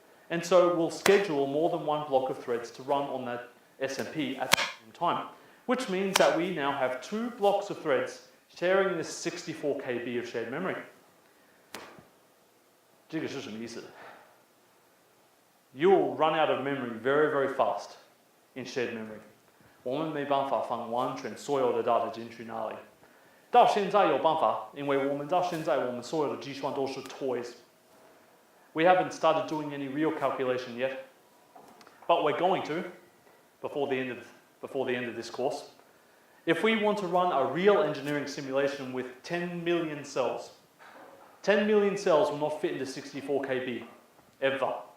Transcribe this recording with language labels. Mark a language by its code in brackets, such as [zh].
[en] And so we'll schedule more than one block of threads to run on that SMP at the same time, which means that we now have 2 blocks of threads sharing this 64 KB of shared memory. [zh] 这个是什么意思 [en] ？You'll run out of memory very, very fast in shared memory. [zh] 我们没办法放完全所有的 data 进去那里。到现在有办法，因为我们到现在我们所有的计算都是 toys. [en] We haven't started doing any real calculation yet, but we're going to before the end of this course. If we want to run a real engineering simulation with 10 million cells, 10 million cells will not fit into 64 KB, ever.